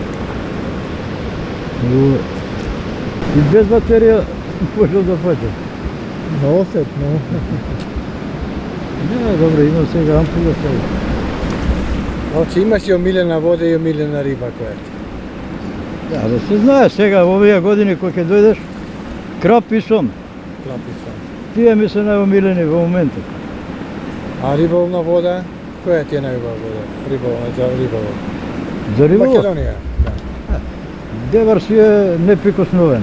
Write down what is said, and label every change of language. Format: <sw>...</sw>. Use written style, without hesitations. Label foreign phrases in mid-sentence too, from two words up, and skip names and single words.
<sr>I bez baterija može da pađe. Osetno. Ne, dobro, imam svega ampula sve. Znači imaš i omiljena voda i omiljena riba koja ti? Da, da se zna</sr> <mk>сега овие години кој ќе дојдеш, крап и сом. Крап и сом. Тие ми се најомилени во моментот. А риболовна вода? Која ти е најубава вода? Риболовна, за риболов? За риболов? Македонија? Да. Девар си е неприкосновен.</mk>